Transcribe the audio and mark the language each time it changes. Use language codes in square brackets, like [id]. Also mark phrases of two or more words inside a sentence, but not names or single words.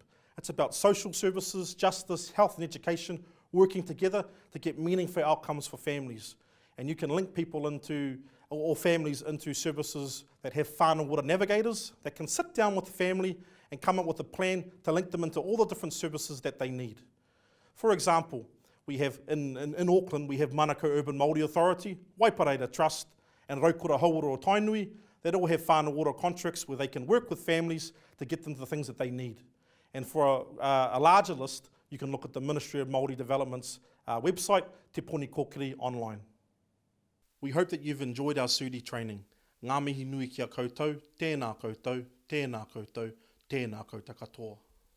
[en] It's about social services, justice, health and education working together to get meaningful outcomes for families. And you can link people into, or families into services that have whānau order navigators that can sit down with the family and come up with a plan to link them into all the different services that they need. For example, we have in Auckland, we have Manukau Urban Māori Authority, Waipareira Trust, and Raukura Hauora o Tainui that all have whānau order contracts where they can work with families to get them the things that they need. And for a larger list, you can look at the Ministry of Māori Development's website, Te Puni Kokiri online. We hope that you've enjoyed our SUDI training. [mi] Ngā mihi nui ki a koutou, tēnā koutou, tēnā koutou, tēnā koutou katoa.